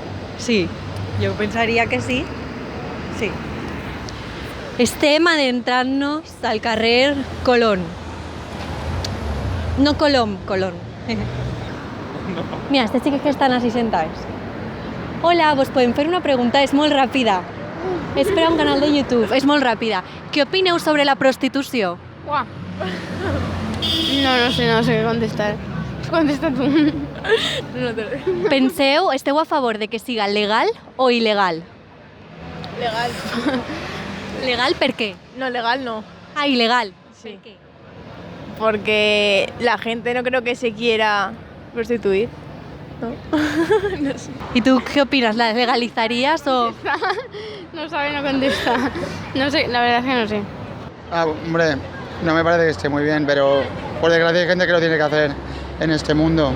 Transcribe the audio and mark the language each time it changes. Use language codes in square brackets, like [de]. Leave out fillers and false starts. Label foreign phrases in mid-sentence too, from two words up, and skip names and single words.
[es] Sí, yo pensaría que sí. Sí. [ca] Estem adentrant-nos al carrer Colón. No Colón, Colón. [es] Mira, estos chicos que están así sentados. [ca] Hola, vos podem fer una pregunta, és molt ràpida. És per a un canal de YouTube, és molt ràpida. Què opineu sobre la prostitució? Uah. No sé què contestar. Contesta tu. Penseu, esteu a favor de que siga legal o ilegal? Legal. Legal per què? No, legal no. Ah, ilegal. Sí. [es] ¿Por qué? Porque la gente no creo que se quiera prostituir. ¿No? No sé. ¿Y tú qué opinas? ¿La legalizarías o...? No sabe, no contesta. No sé, la verdad es que no sé. Hombre, no me parece que esté muy bien, pero por desgracia hay gente que lo tiene que hacer en este mundo.